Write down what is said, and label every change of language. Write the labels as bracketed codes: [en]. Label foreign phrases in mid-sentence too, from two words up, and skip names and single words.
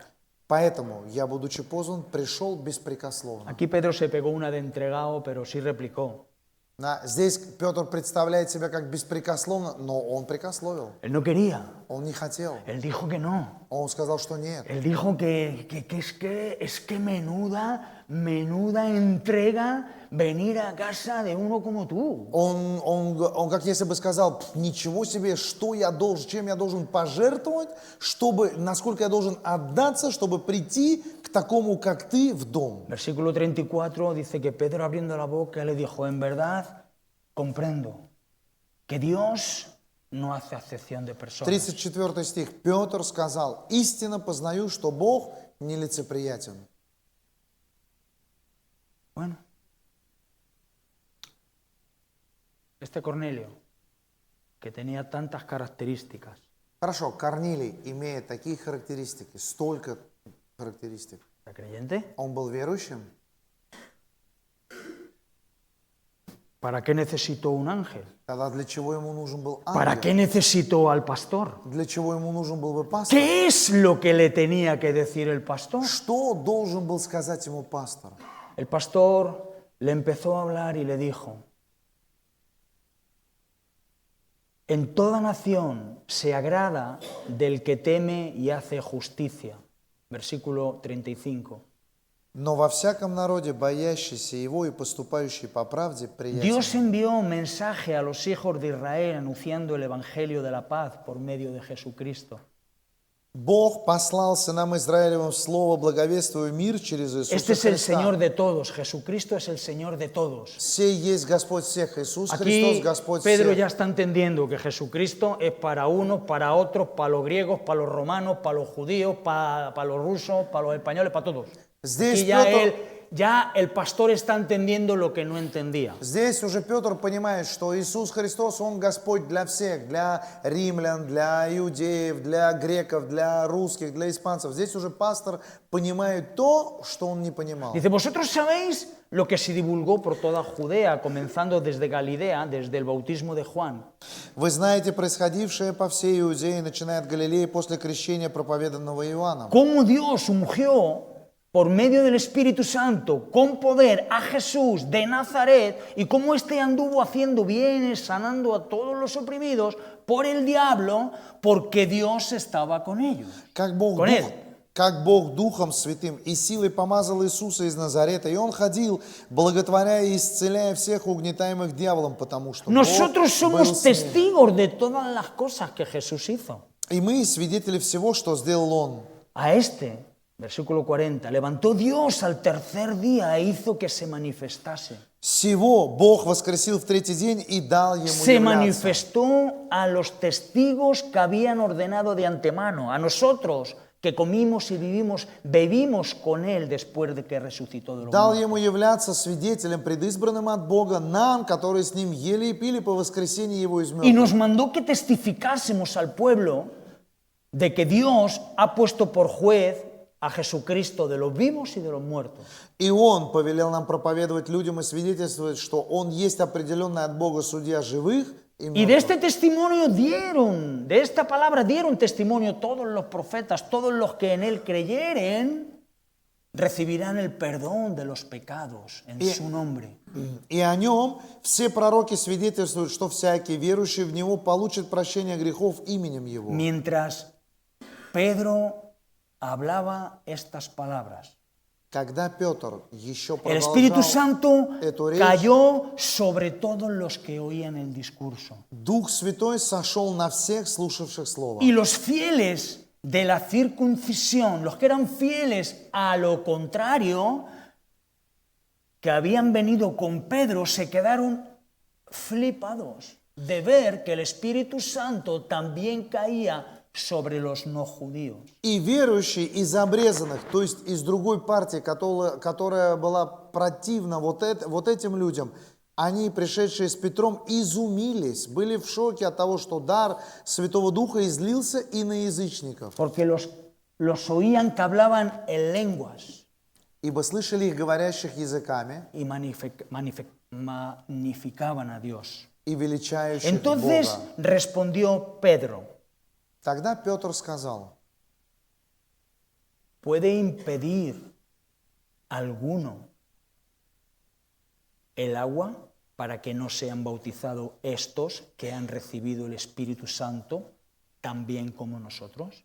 [ru] поэтому я, будучи позван, пришел беспрекословно. [es] Aquí Pedro se pegó una de entregado, pero sí replicó. [ru] Здесь Петр представляет себя как беспрекословно, но он прекословил. [es] Él no quería. [ru] Он не хотел. [es] Él dijo que no. [ru] Он сказал, что нет. [es] Él dijo que es que menuda menuda entrega venir a casa de uno como tú. [ru] Он как если бы сказал: ничего себе, что я должен, чем я должен пожертвовать, чтобы, насколько я должен отдаться, чтобы прийти к такому, как ты, в дом. [es] Versículo 34 dice que Pedro, abriendo la boca, le dijo: en verdad comprendo que Dios no hace acepción de personas. [ru] 34 стих. Петр сказал: истинно познаю, что Бог нелицеприятен. [es] Bueno, este Cornelio, que tenía tantas características, [ru] Хорошо, Корнилий, имея такие характеристики, столько характеристик, [es] ¿era creyente? [ru] он был верующим? [es] ¿Para qué necesitó un ángel? [ru] Тогда для чего ему нужен был [es] ¿Para [ru] ангел? [es] qué necesitó al pastor? [ru] Для чего ему нужен был бы пастор? [es] ¿Qué es lo que le tenía que decir el pastor? [ru] Что должен был сказать ему пастор? [es] El pastor le empezó a hablar y le dijo: en toda nación se agrada del que teme y hace justicia. Versículo 35. [ru] Но во всяком народе, боящийся его и поступающий по правде, приятен. [es] Dios envió un mensaje a los hijos de Israel anunciando el evangelio de la paz por medio de Jesucristo. [ru] Бог послал сынам Израилевым слово, благовествуя мир через Иисуса [es] Este es el [ru] Христа. [es] Señor de todos. Jesucristo es el Señor de todos. [ru] Сей есть Господь всех. Иисус Христос [es] Aquí [ru] Господь [es] Pedro [ru] всех. [es] ya está entendiendo que Jesucristo es para unos, para otros, para los griegos, para los romanos, para los judíos, para los rusos, para los españoles, para todos. [ru] Здесь [es] Aquí [ru] Петр, [es] ya el pastor está entendiendo lo que no entendía. [ru] здесь уже Петр понимает, что Иисус Христос, Он Господь для всех, для римлян, для иудеев, для греков, для русских, для испанцев. Здесь уже пастор понимает то, что он не понимал. [es] Dice: vosotros sabéis lo que se divulgó por toda Judea, comenzando desde Galilea, desde el bautismo de Juan. [ru] Вы знаете происходившее по всей Иудее, начиная от Галилеи после крещения, проповеданного Иоанном. [es] Cómo Dios ungió por medio del Espíritu Santo con poder a Jesús de Nazaret, y cómo éste anduvo haciendo bienes, sanando a todos los oprimidos por el diablo, porque Dios estaba con ellos. [ru] Как Бог Духом Святым и силой помазал Иисуса из Назарета, и Он ходил, благотворяя и исцеляя всех угнетаемых дьяволом, потому что [es] Nosotros [ru] Бог был [es] somos [ru] с ним. [es] testigos de todas las cosas que Jesús hizo. [ru] И мы свидетели всего, что сделал Он. [es] A este, versículo 40, levantó Dios al tercer día e hizo que se manifestase. [ru] Всего Бог воскресил в третий день и дал Ему [es] Se [ru] являться. [es] manifestó a los testigos que habían ordenado de antemano, a nosotros que comimos y bebimos con Él después de que resucitó de los [ru] Дал [es] muertos. [ru] Ему являться свидетелем, предизбранным от Бога, нам, которые с Ним ели и пили по воскресении Его из [es] Y [ru] мертвых. [es] nos mandó que testificásemos al pueblo de que Dios ha puesto por juez a Jesucristo de los vivos y de los muertos. [ru] И Он повелел нам проповедовать людям и свидетельствовать, что Он есть определенный от Бога судья живых и [es] Y de este [ru] мертвых. [es] testimonio de esta palabra dieron testimonio todos los profetas, todos los que en Él creyeren, recibirán el perdón de los pecados en su nombre. [ru] И о Нем все пророки свидетельствуют, что всякий, верующий в Него, получит прощение грехов именем Его. [es] Mientras Pedro hablaba estas palabras, [ru] Когда Петр еще [es] el Espíritu [ru] продолжал [es] Santo [ru] эту речь, [es] cayó sobre todos los que oían el discurso. [ru] Дух Святой сошел на всех слушавших Слово. [es] Y los fieles de la circuncisión, los que eran fieles a lo contrario, que habían venido con Pedro, se quedaron flipados de ver que el Espíritu Santo también caía sobre los no judíos. [ru] И верующие из обрезанных, то есть из другой партии, которая была противна вот этим людям, они, пришедшие с Петром, изумились, были в шоке от того, что дар Святого Духа излился и на язычников. [es] Porque los oían que hablaban en lenguas [ru] Ибо слышали их говорящих языками [es] y magnificaban a Dios. [ru] и величающих [es] Entonces [ru] Бога. [es] respondió Pedro: [ru] Тогда Петр сказал: [es] ¿puede impedir alguno el agua para que no sean bautizados estos que han recibido el Espíritu Santo también como nosotros?